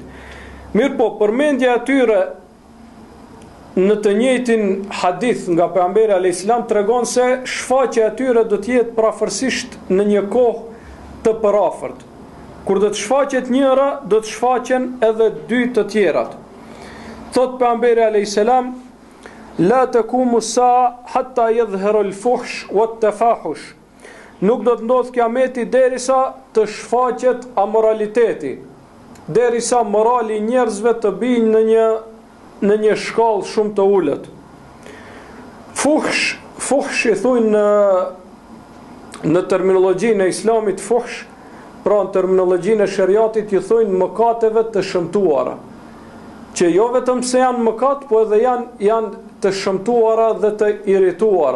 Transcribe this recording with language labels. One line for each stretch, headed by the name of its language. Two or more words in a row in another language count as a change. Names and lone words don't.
Albanian: Mirë po, përmendja e tyre në të njëjtin hadith nga pejgamberi
Arabic: عليه السلام
Albanian: tregon se shfaqja e tyre do të jetë prafërsisht në një kohë të përafërt. Kur do të shfaqet njëra, do të shfaqen edhe dy të tjerat. Thot pejgamberi
Arabic: عليه السلام: "لا تقوم الساعة حتى يظهر الفحش والتفاحش."
Albanian: Nuk do të ndodh kiameti derisa të shfaqet amoraliteti, derisa morali i njerëzve të bijë në një shkallë shumë të ulët. Fuhsh i thujnë në terminologjinë e islamit, fuhsh, pra në terminologjinë e shariatit i thujnë mëkateve të shëmtuara, që jo vetëm se janë mëkat, po edhe janë të shëmtuara dhe të irrituara.